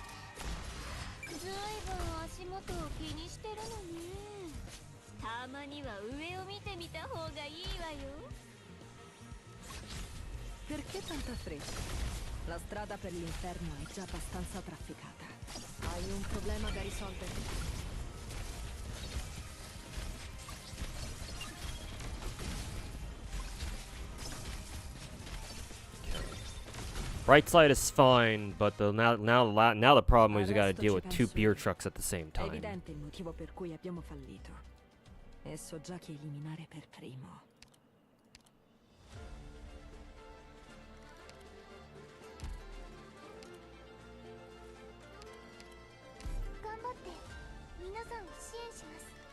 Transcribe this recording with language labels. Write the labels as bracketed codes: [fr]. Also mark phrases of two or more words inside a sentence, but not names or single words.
[ja] ずいぶん足元を気にしてるのね。たまには上を見てみた方がいいわよ。 [it] Perché tanta fretta? La strada per l'inferno è già abbastanza trafficata. Hai un problema da risolvere? [en] Right side is fine, but now the problem is we gotta deal with two beer trucks at the same [it] È [en] time. [it] evidente il motivo per cui abbiamo fallito. E so già chi eliminare per primo. [ja] 頑張って皆さんを支援します。